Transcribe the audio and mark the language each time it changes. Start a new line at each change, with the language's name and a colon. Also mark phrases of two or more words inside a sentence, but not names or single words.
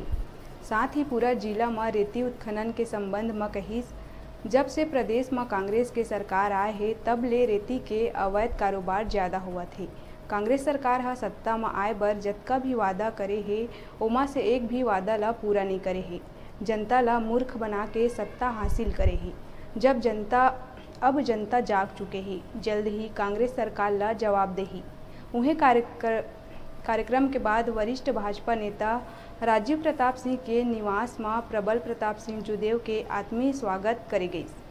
Chhattisgarhi: साथ ही पूरा जिला में रेती उत्खनन के संबंध में कहिस जब से प्रदेश में कांग्रेस के सरकार आए है तब ले रेती के अवैध कारोबार ज़्यादा हुआ थे। कांग्रेस सरकार हा सत्ता में आए बर जतका भी वादा करे है ओमा से एक भी वादा ला पूरा नहीं करे है। जनता ला मूर्ख बना के सत्ता हासिल करे है। अब जनता जाग चुके ही, जल्द ही कांग्रेस सरकार ला जवाब देही। उन्हें कार्यक्रम के बाद वरिष्ठ भाजपा नेता राजीव प्रताप सिंह के निवास में प्रबल प्रताप सिंह जुदेव के आत्मीय स्वागत करे गई।